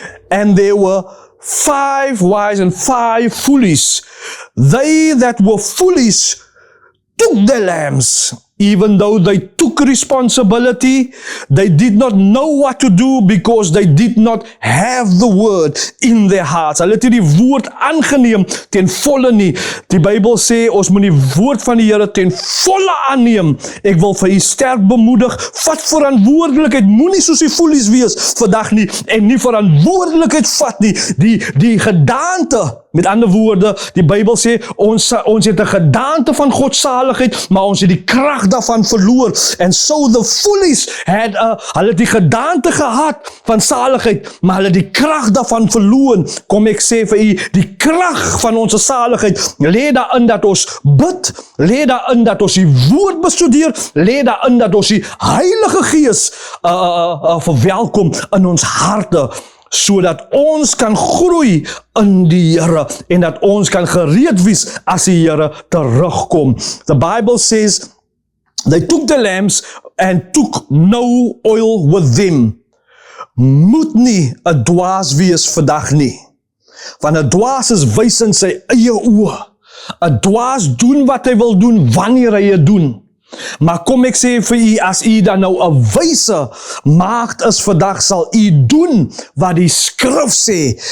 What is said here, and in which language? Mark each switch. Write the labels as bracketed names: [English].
[English] And there were 5 wise and 5 foolish. They that were foolish took the lambs. Even though they took responsibility, they did not know what to do because they did not have the word in their hearts. [Afrikaans] Hulle het die woord aangeneem ten volle nie. Die Bybel sê ons moet die woord van die Here ten volle aanneem. Ek wil vir u sterk bemoedig, vat verantwoordelikheid. Moenie soos die foolies wees vandag nie en nie verantwoordelikheid vat nie. Die gedaante, met ander woorde, die Bybel sê ons het 'n gedaante van godsaligheid, maar ons het die krag daarvan verloor. [English] And so the foolish had [Afrikaans] hulle die gedaante gehad van saligheid, maar hulle die krag daarvan verloor. Kom ek sê vir u, die krag van ons saligheid lê daarin dat ons bid, lê daarin dat ons die woord bestudeer, lê daarin dat ons die Heilige Gees verwelkom in ons harte, sodat ons kan groei in die Here en dat ons kan gereed wees as die Here terugkom. [English] The Bible says they took the lambs and took no oil with them. [Afrikaans] Moet nie 'n dwaas wees vandag nie. Want 'n dwaas is wys in sy eie oë. 'n Dwaas doen wat hy wil doen wanneer hy dit doen. Maar kom ek sê vir u, as u dan nou 'n wyse maagd is vandag, sal u doen wat die skrif sê.